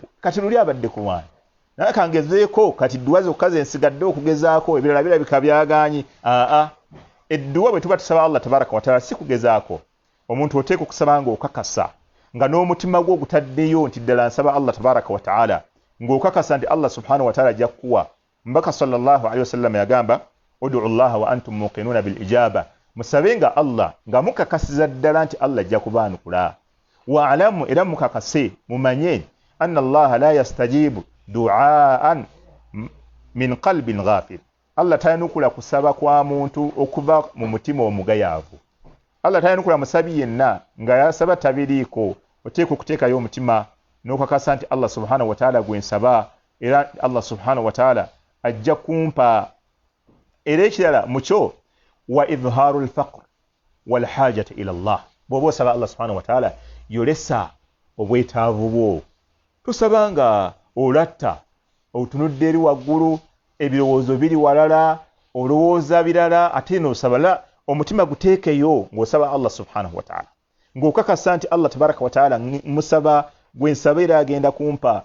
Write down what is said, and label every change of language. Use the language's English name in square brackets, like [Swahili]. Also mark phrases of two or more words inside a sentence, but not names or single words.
[Ganda] Kati luli abadde ku lwanyi naye kangezeeko kati dduwa zokka ze nsigadde okugezaako, ebirala birabika byagaanyi. Edduwa bwe tuba tusaba Allah [Arabic] تبارك وتعالى [Ganda] si kugezaako. Omuntu oteeka okusaba ng'okakasa nga n'omutima gwo ogutaddeyo nti ddala nsaba Allah [Arabic] تبارك وتعالى, [Ganda] ng'okakasa nti Allah [Arabic] سبحانه وتعالى [Ganda] ajja kukuwa. [Arabic] Mbaka صلى الله عليه وسلم yagamba ادعوا الله وأنتم موقنون بالإجابة, [Ganda] musabe nga Allah nga mukakasiza ddala nti Allah ajja kubaanukula. Wa'lamu, era mukakase mumanye [Arabic] أن الله لا يستجيب دعاء من قلب غافل, [Ganda] Allah tayanukula kusaba kwa muntu okuva mu mutima omugayaavu. Allah tayanukula musabi yenna nga yasaba tabiriiko, oteeka okuteekayo omutima n'okakasa nti Allah [Arabic] سبحانه وتعالى [Ganda] gwe nsaba era Allah [Arabic] سبحانه وتعالى [Ganda] ajja kumpa. Era ekirala mukyo [Arabic] وإظهار الفقر والحاجة إلى الله, [Ganda] bw'oba osaba Allah [Arabic] سبحانه وتعالى [Ganda] yolesa obwetaavu bwo. Tusaba nga olatta otunudde eri waggulu, ebirowoozo biri walala, olowooza birala, ate n'osaba omutima guteekeyo ng'osaba Allah [Arabic] سبحانه وتعالى, [Ganda] ng'okakasa nti Allah [Arabic] تبارك وتعالى [Ganda] musaba gwe nsaba era agenda kumpa.